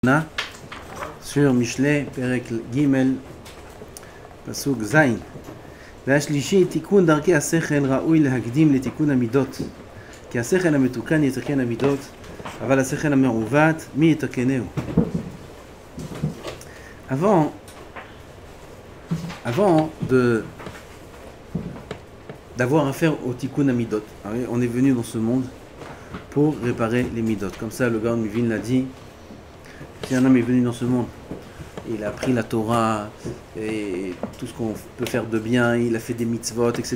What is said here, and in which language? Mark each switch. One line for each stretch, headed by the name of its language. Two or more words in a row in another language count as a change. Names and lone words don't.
Hebrew: sur משלי פרק גימל פסוק זין. והשלישי, תיקון דרכי השכל ראוי להקדים לתיקון המידות. כי השכל המתוקן יתקן המידות, אבל השכל המעוות, מי יתקנהו?
French: Avant d'avoir affaire au
Hebrew: תיקון המידות,
French: on est venu dans ce monde pour réparer les midot. Comme ça, le Gaon Mivin l'a dit. Si un homme est venu dans ce monde, il a appris la Torah et tout ce qu'on peut faire de bien, il a fait des mitzvot, etc.